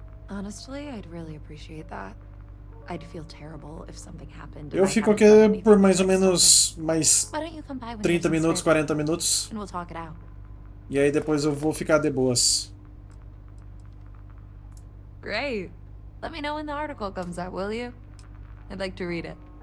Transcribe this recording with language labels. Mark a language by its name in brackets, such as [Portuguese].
[English] Honestly, I'd really appreciate that. I'd feel terrible if something happened. [Portuguese] Eu fico aqui por mais ou menos mais 30 minutos, 40 minutos. [English] And we'll talk it out. [Portuguese] E aí depois eu vou ficar de boas. [English] Great. Let me know when the article comes out, will you? I'd like to read it.